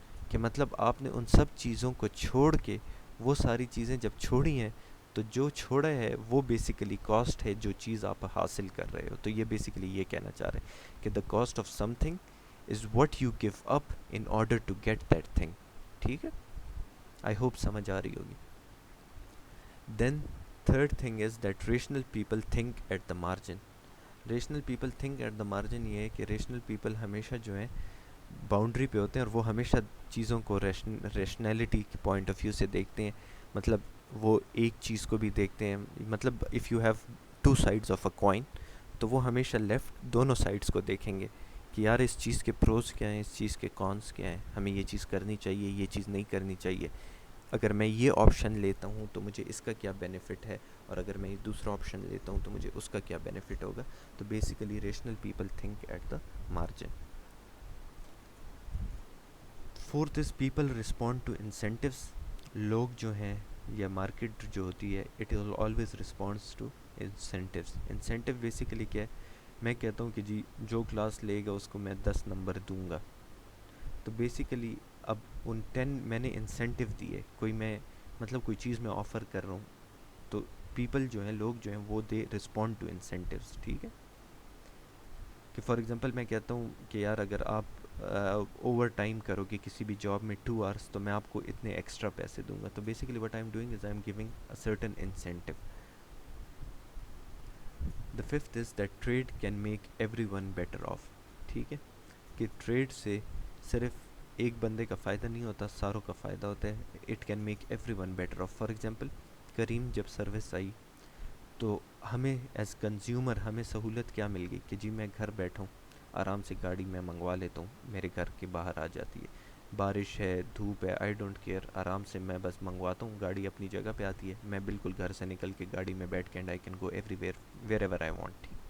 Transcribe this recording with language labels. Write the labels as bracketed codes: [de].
[ur] کہ مطلب آپ نے ان سب چیزوں کو چھوڑ کے, وہ ساری چیزیں جب چھوڑی ہیں, تو جو چھوڑا ہے وہ بیسیکلی کاسٹ ہے جو چیز آپ حاصل کر رہے ہو. تو یہ بیسیکلی یہ کہنا چاہ رہے ہیں کہ [en] The cost of something is what you give up in order to get that thing. [ur] ٹھیک ہے, [en] I hope [ur] سمجھ آ رہی ہوگی. [en] Then third thing is that rational people think at the margin. Rational people think at the margin [ur] یہ ہے کہ rational people ہمیشہ جو ہیں باؤنڈری پہ ہوتے ہیں, اور وہ ہمیشہ چیزوں کو ریشنلٹی کے پوائنٹ آف ویو سے دیکھتے ہیں. مطلب وہ ایک چیز کو بھی دیکھتے ہیں, مطلب [en] if you have two sides of a coin, [ur] تو وہ ہمیشہ لیفٹ دونوں سائڈس کو دیکھیں گے کہ یار اس چیز کے پروز کیا ہیں, اس چیز کے کونس کیا ہیں, ہمیں یہ چیز کرنی چاہیے, یہ چیز نہیں کرنی چاہیے. اگر میں یہ آپشن لیتا ہوں تو مجھے اس کا کیا بینیفٹ ہے, اور اگر میں یہ دوسرا آپشن لیتا ہوں تو مجھے اس کا کیا بینیفٹ ہوگا. [en] So basically rational people think at the margin. Fourth is people respond to incentives. [ur] لوگ جو ہیں یا مارکیٹ جو ہوتی ہے, [en] It will always responds to incentives. [ur] Incentive basically کیا ہے, میں کہتا ہوں کہ جی جو کلاس لے گا اس کو میں 10 نمبر دوں گا, تو بیسیکلی اب ان 10 میں نے انسینٹیو دیے, کوئی میں مطلب کوئی چیز میں آفر کر رہا ہوں, تو پیپل جو ہیں, لوگ جو ہیں, وہ [en] They respond to incentives. [ur] ٹھیک ہے, کہ [en] for example [ur] میں کہتا ہوں کہ یار اگر آپ اوور ٹائم کرو گے کسی بھی جاب میں 2 hours, تو میں آپ کو اتنے ایکسٹرا پیسے دوں گا. تو basically [en] What I am doing is I am giving a certain incentive. The fifth is that trade can make everyone better off. [ur] ٹھیک ہے, کہ ٹریڈ سے صرف ایک بندے کا فائدہ نہیں ہوتا, ساروں کا فائدہ ہوتا ہے. [en] It can make everyone better off. For example [ur] کریم جب سروس آئی, تو ہمیں ایز کنزیومر ہمیں سہولت کیا مل گئی کہ جی میں گھر بیٹھا ہوں، آرام سے گاڑی میں منگوا لیتا ہوں، میرے گھر کے باہر آ جاتی ہے، بارش ہے، دھوپ ہے، [en] I don't care, [ur] آرام سے میں بس منگواتا ہوں، گاڑی اپنی جگہ پہ آتی ہے، میں بالکل گھر سے نکل کے گاڑی میں بیٹھ کے [en] And I can go everywhere wherever I want.